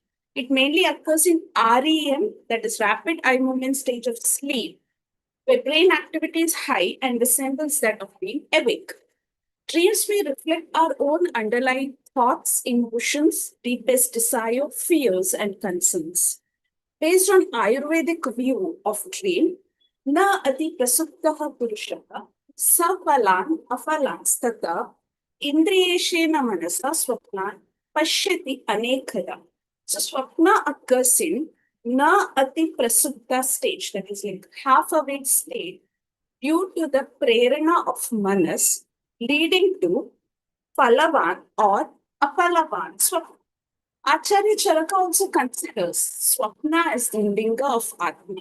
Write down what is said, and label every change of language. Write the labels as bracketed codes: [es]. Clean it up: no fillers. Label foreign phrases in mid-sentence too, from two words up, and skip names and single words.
[en] It mainly occurs in REM, that is rapid eye movement stage of sleep, where brain activity is high and resembles that of being awake. Dreams may reflect our own underlying thoughts, emotions, deepest desire, fears, and concerns. Based on Ayurvedic view of dream, [sa] na ati prasuptaha purushah savalan afalans tata indriyeshena manasa swapnan pashyati anekada. [en] So swapna occurs in [sa] na ati prasupta [en] stage, that is like half awake state, due to the prerana of manas leading to palavan or apalavan swapna. Acharya Charaka also considers swapna as the linga of Atma.